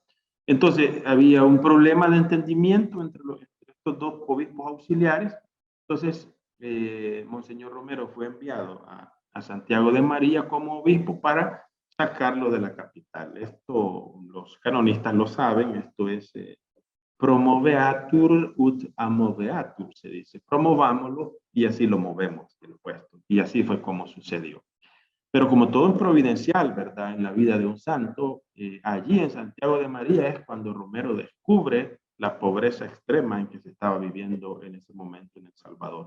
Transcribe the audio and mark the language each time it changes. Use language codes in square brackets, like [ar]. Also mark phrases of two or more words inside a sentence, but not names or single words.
[es] Entonces había un problema de entendimiento entre estos dos obispos auxiliares. Entonces Monseñor Romero fue enviado a Santiago de María como obispo para sacarlo de la capital. Esto los canonistas lo saben, esto es [la] promoveatur ut amoveatur, [es] se dice, promovámoslo y así lo movemos del puesto. Y así fue como sucedió. Pero como todo es providencial, ¿verdad? En la vida de un santo, allí en Santiago de María es cuando Romero descubre la pobreza extrema en que se estaba viviendo en ese momento en El Salvador.